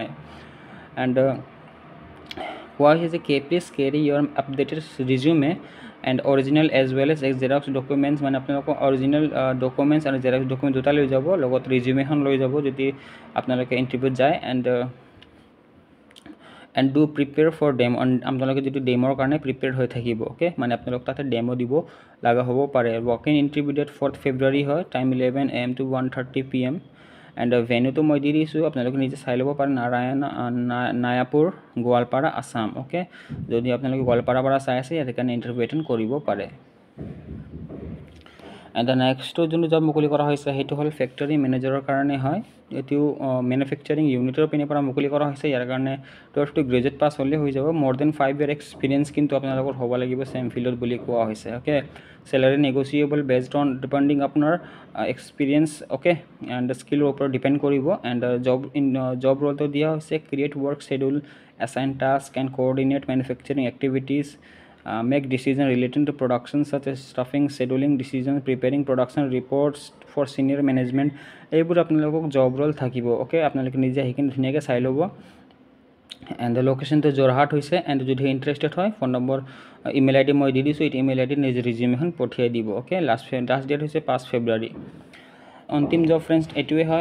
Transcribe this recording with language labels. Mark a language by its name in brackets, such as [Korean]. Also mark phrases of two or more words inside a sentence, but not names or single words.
[Assamese] এণ্ড কোৱা হৈছে যে [English] please carry your updated resume and original as well as xerox documents, [Assamese] মানে আপোনালোকৰ [English] original documents [Assamese] আৰু [English] xerox document [Assamese] দুটা লৈ যাব। লগত ৰিজিউমেখন লৈ যাব যদি আপোনালোকে ইণ্টাৰভিউত যায়। [English] and do prepare for demo, [Assamese] আপোনালোকে যিটো ডেমৰ কাৰণে প্ৰিপেয়াৰ্ড হৈ থাকিব। অ'কে, মানে আপোনালোক তাতে ডেমো দিব লগা হ'ব পাৰে। [English] walk in interview date [Assamese] 4 ফেব্ৰুৱাৰী হয়। [English] time 11 AM to 1:30 PM. [Assamese] এণ্ড ভেন্যুটো মই দি দিছোঁ, আপোনালোকে নিজে চাই ল'ব পাৰে। নায়াপুৰ, গোৱালপাৰা, আছাম। অ'কে, যদি আপোনালোকে গোৱালপাৰাৰ পৰা চাই আছে ইয়াৰ কাৰণে [English] interview attend [Assamese] কৰিব পাৰে। এণ্ড নেক্সটটো যোনটো জব মুকলি কৰা হৈছে সেইটো হ'ল [English] factory managerৰ [Assamese] কাৰণে হয়। এইটো [English] manufacturing unitৰ [Assamese] পিনৰ পৰা মুকলি কৰা হৈছে। ইয়াৰ কাৰণে [English] 12 to graduate pass [Assamese] হ'লে হৈ যাব। [English] more than 5 year [Assamese] এক্সপিৰিয়েঞ্চ কিন্তু আপোনালোকৰ হ'ব লাগিব [English] same fieldত [Assamese] বুলি কোৱা হৈছে। অ'কে, [English] salary negotiable based on depending [Assamese] আপোনাৰ এক্সপিৰিয়েঞ্চ। অ'কে, এণ্ড স্কিলৰ ওপৰত ডিপেণ্ড কৰিব। এণ্ড [English] job roleটো [Assamese] দিয়া হৈছে [English] create work schedule, assign task and coordinate manufacturing activities, make decision relating to production such as stuffing, scheduling decisions, preparing production reports for senior management। [Assamese] এইবোৰ আপোনালোকক [English] job role [Assamese] থাকিব। অ'কে, আপোনালোকে নিজে সেইখিনি ধুনীয়াকৈ চাই ল'ব। এণ্ড লোকেশ্যনটো যোৰহাট হৈছে। এণ্ড যদি ইণ্টাৰেষ্টেড হয় [English] phone number email ID [Assamese] মই দি দিছোঁ। এইটো [English] email ID [Assamese] নিজৰ ৰিজিউমিখন পঠিয়াই দিব। অ'কে, [English] last date [Assamese] হৈছে 5 ফেব্ৰুৱাৰী। অন্তিম [English] job friends [Assamese] এইটোৱে হয়।